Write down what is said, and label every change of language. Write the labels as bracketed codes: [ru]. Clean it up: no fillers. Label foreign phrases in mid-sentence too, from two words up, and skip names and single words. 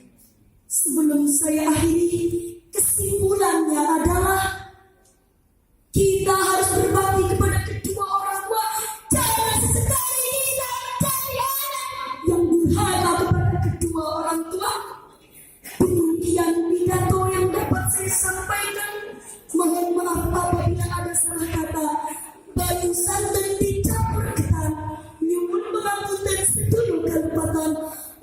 [id] Sebelum saya akhiri, kesimpulannya adalah kita harus berbakti kepada kedua orang tua. Jangan sesekali kita mencari anak yang durhaka kepada kedua orang tua. Demikian pidato yang dapat saya sampaikan. Mohon maaf apabila ada salah kata. [jv] Bayu santan dicampur ketan, nyumun mengapunten sedulur kalpatan.